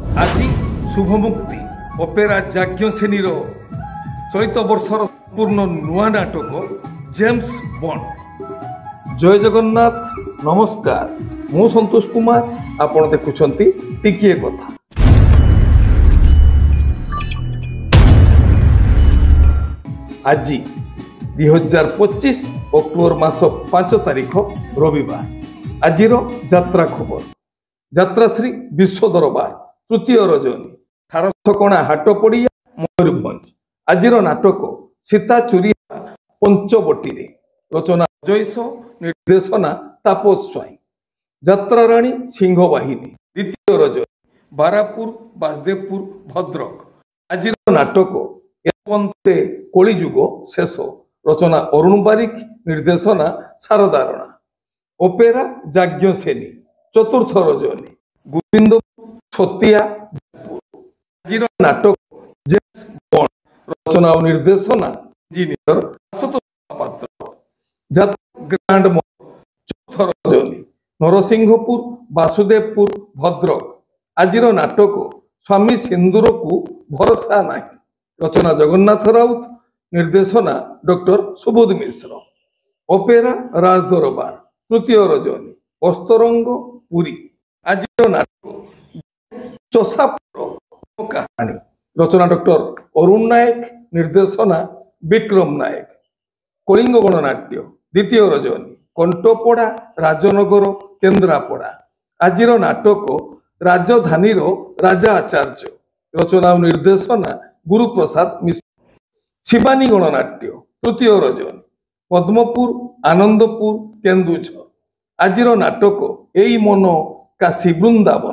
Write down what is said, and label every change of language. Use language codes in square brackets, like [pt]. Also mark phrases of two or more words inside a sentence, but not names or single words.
[or] ଆଜି ଶୁଭମୁକ୍ତି ଅପେରା ଯାଜ୍ଞସେନୀର ଚଳିତ ବର୍ଷର ପୂର୍ଣ୍ଣ ନୂଆ ନାଟକ ଜେମ୍ସ ବଣ୍ଡ। ଜୟ ଜଗନ୍ନାଥ, ନମସ୍କାର। ମୁଁ ସନ୍ତୋଷ କୁମାର, ଆପଣ ଦେଖୁଛନ୍ତି ଟିକିଏ କଥା। ଆଜି 2025 ଅକ୍ଟୋବର ମାସ 5 ତାରିଖ ରବିବାର। ଆଜିର ଯାତ୍ରା ଖବର। ଯାତ୍ରା ଶ୍ରୀ ବିଶ୍ୱ ଦରବାର ତୃତୀୟ ରଜନୀ ଠାରଛକଣା ହାଟ ପଡ଼ିଆ ମୟୂରଭଞ୍ଜ। ଆଜିର ନାଟକ ସୀତା ଚୁରିଆ ପଞ୍ଚବଟୀ ରେ। ରଚନା ଜୟସ, ନିର୍ଦ୍ଦେଶନା ତାପସ ସ୍ୱାଇଁ। ଯାତ୍ରା ରାଣୀ ସିଂହବାହିନୀ। ଦ୍ୱିତୀୟ ରଜନୀ ବାରାପୁର ବାସଦେବପୁର ଭଦ୍ରକ। ଆଜିର ନାଟକ ଏପନ୍ତେ କଳିଯୁଗ ଶେଷ। ରଚନା ଅରୁଣ ବାରିକ, ନିର୍ଦ୍ଦେଶନା ଶାରଦା ରାଣା। ଅପେରା ଯାଜ୍ଞସେନୀ। ଚତୁର୍ଥ ରଜନୀ ଗୋବିନ୍ଦ ଛତିଆ। ଆଜିର ନାଟକ ଜେମ୍ସ ବଣ୍ଡ। ରଚନା ଔର ନିର୍ଦ୍ଦେଶନା ଇଞ୍ଜିନିୟର ଆଶୁତୋଷ ମହାପାତ୍ର। ଯାତ୍ରା ଗ୍ରାଣ୍ଡ ମଲ୍। ଚୌଥ ରଜନୀ ନରସିଂହପୁର ବାସୁଦେବପୁର ଭଦ୍ରକ। ଆଜିର ନାଟକ ସ୍ୱାମୀ ସିନ୍ଦୂର କୋ ଭରୋସା ନହୀଁ। ରଚନା ଜଗନ୍ନାଥ ରାଉତ, ନିର୍ଦ୍ଦେଶନା ଡକ୍ଟର ସୁବୋଧ ମିଶ୍ର। ଅପେରା ରାଜଦରବାର ତୃତୀୟ ରଜନୀ ଅସ୍ତରଙ୍ଗ ପୁରୀ। ଆଜିର ନାଟକ ଚଷାପୁର କାହାଣୀ। ରଚନା ଡକ୍ଟର ଅରୁଣ ନାୟକ, ନିର୍ଦ୍ଦେଶନା ବିକ୍ରମ ନାୟକ। କଳିଙ୍ଗ ଗଣନାଟ୍ୟ ଦ୍ୱିତୀୟ ରଜନୀ କଣ୍ଟପଡ଼ା ରାଜନଗର କେନ୍ଦ୍ରାପଡ଼ା। ଆଜିର ନାଟକ ରାଜଧାନୀ ରାଜା ଆଚାର୍ଯ୍ୟ। ରଚନା ଔର ନିର୍ଦ୍ଦେଶନା ଗୁରୁପ୍ରସାଦ ମିଶ୍ର। ଶିବାନୀ ଗଣନାଟ୍ୟ ତୃତୀୟ ରଜନୀ ପଦ୍ମପୁର ଆନନ୍ଦପୁର କେନ୍ଦୁଝର। ଆଜିର ନାଟକ ଏଇ ମନ କାଶୀ ବୃନ୍ଦାବନ।